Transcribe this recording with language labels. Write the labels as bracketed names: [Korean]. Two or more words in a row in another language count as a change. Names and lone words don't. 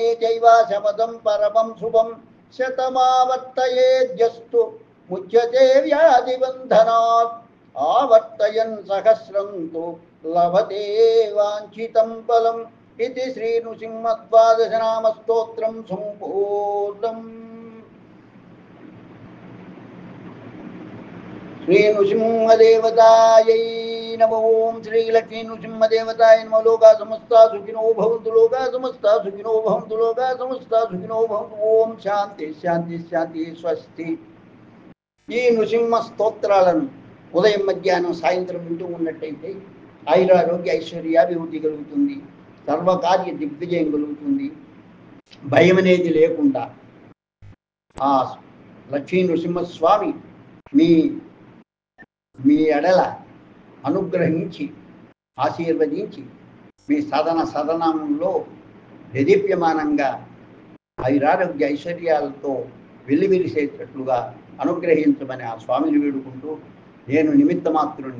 [Sanskrit] चैव शमदं परमं शुभं शतमावर्तयेद्यस्तु मुच्यते व्याधिबन्धनात् आवर्तयन् सहस्रं तु लभते वाञ्छितं फलम् इति श्रीनृसिंहद्वादशनामस्तोत्रं सम्पूर्णम् श्रीनृसिंहदेवतायै నమో. ఓం శ్రీ లక్ష్మీ నృసింహదేవతాయ నమో. లోకా సమస్తా సుఖినో భవంతు. లోకా సమస్తా సుఖినో భవంతు. లోకా సమస్తా సుఖినో భవంతు. ఓం శాంతి శాంతి శాంతి. స్వస్తి. [Telugu] ఈ నృసింహ స్తోత్రాలను ఉదయం మధ్యాహ్నం సాయంత్రం వింటూ ఉన్నట్టయితే ఆయురారోగ్య ఐశ్వర్యాభివృద్ధి కలుగుతుంది, సర్వకార్య దిగ్విజయం కలుగుతుంది. భయం అనేది లేకుండా ఆ లక్ష్మీ నృసింహస్వామి మీ మీ ఎడల అనుగ్రహించి ఆశీర్వదించి మీ సదనంలో దేదీప్యమానంగా ఆయురారోగ్య ఐశ్వర్యాలతో వెల్లివిరిసేటట్లుగా అనుగ్రహించమని ఆ స్వామిని వేడుకుంటూ, నేను నిమిత్త మాత్రుని.